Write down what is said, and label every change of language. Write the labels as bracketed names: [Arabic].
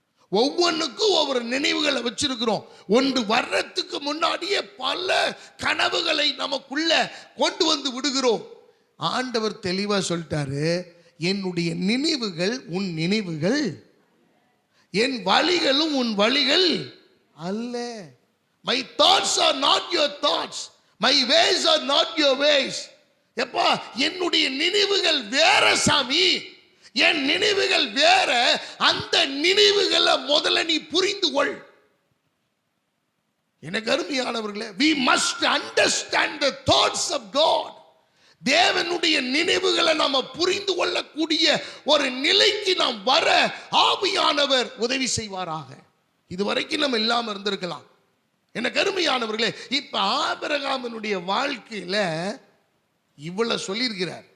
[Tamil] ஒவ்வொன்றுக்கும் ஒவ்வொரு நினைவுகளை வச்சிருக்கிறோம். ஒன்று வர்றதுக்கு முன்னாடியே பல கனவுகளை நமக்குள்ள கொண்டு வந்து விடுகிறோம். ஆண்டவர் தெளிவா சொல்லிட்டாரு, என்னுடைய நினைவுகள் உன் நினைவுகள், என் வழிகளும் உன் வழிகள் அல்ல. [English] My thoughts are not your thoughts, my ways are not your ways. [Tamil] எப்பா, என்னுடைய நினைவுகள் வேற சாமி, என் நினைவுகள் வேற. அந்த நினைவுகளை முதல்ல நீ புரிந்து கொள். எனக்கு அருமையானவர்களே, [English] we must understand the thoughts of God. [Tamil] தேவனுடைய நினைவுகளை நாம புரிந்து கொள்ளக்கூடிய ஒரு நிலைக்கு நாம் வர ஆவியானவர் உதவி செய்வாராக. இதுவரைக்கும் நம்ம இல்லாம இருந்திருக்கலாம். எனக்கு அருமையானவர்களே, இப்ப ஆபிரகாமினுடைய வாழ்க்கையில இவ்வளவு சொல்லியிருக்கிறார்.